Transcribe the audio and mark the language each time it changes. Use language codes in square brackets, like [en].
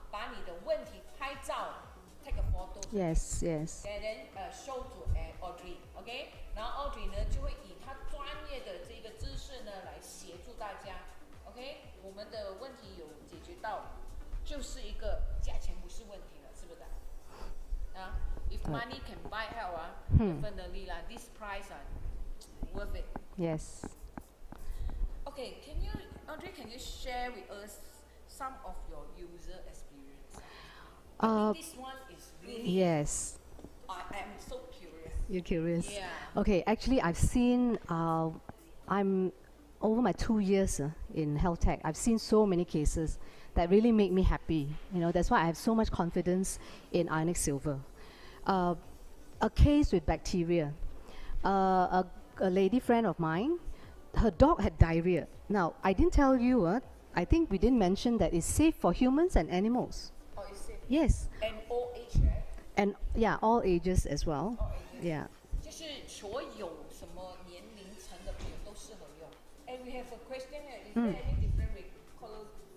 [zh] 把你的问题拍照 ， [en] take a photo. Yes, yes. And then show to Audrey, OK？ [zh] 然后 Audrey 呢就会以她专业的这个知识呢来协助大家 ，OK？我们的问题有解决到了，就是一个价钱不是问题了，是不是？ [en] 啊 ，If money can buy health 啊，definitely 啦 ，this price 啊，worth it. Yes. Okay, Audrey, can you share with us?Some of your user experience. I think this one is really. Yes. I am so curious. You're curious. Yeah. Okay, actually, I've seen. I'm over my 2 years in health tech. I've seen so many cases that really make me happy. You know, that's why I have so much confidence in Ionic Silver. A case with bacteria. A lady friend of mine, her dog had diarrhea. Now, I didn't tell you. I think we didn't mention that it's safe for humans and animals. Oh, is it? Yes. And all age, right? And yeah, all ages as well. All ages. Yeah. [zh] 就是所有什么年龄层的朋友都适合用。 [en] And we have a question here. Is there any difference with colloidal?